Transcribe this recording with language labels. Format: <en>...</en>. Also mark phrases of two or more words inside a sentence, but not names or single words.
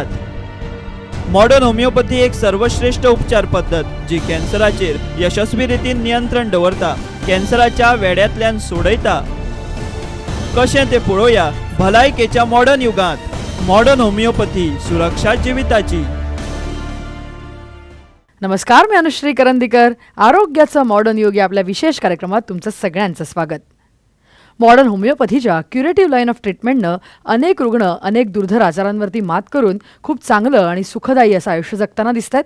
<en>modern homeopathy</en> <kok>एक सर्वश्रेष्ठ उपचार पद्धत जी कॅन्सराचेर यशस्वी रितीन नियंत्रण दवरता, कॅन्सराच्या वेड्यातल्यान सोडयता. कशें ते पळोवया भलायकेच्या मॉडर्न युगांत.</kok> <en>modern homeopathy,</en> <kok>सुरक्षा जिविताची.</kok> <mr>नमस्कार, मी अनुश्री करंदीकर. आरोग्याचं मॉडर्न युग या आपल्या विशेष कार्यक्रमात तुमचं सगळ्यांचं स्वागत.</mr> <en>modern homeopathy curative line of treatment</en> <mr>अनेक रुग्ण अनेक दुर्धर आजारांवरती मात करून खूप चांगलं आणि सुखदायी असं आयुष्य जगताना दिसत आहेत.</mr>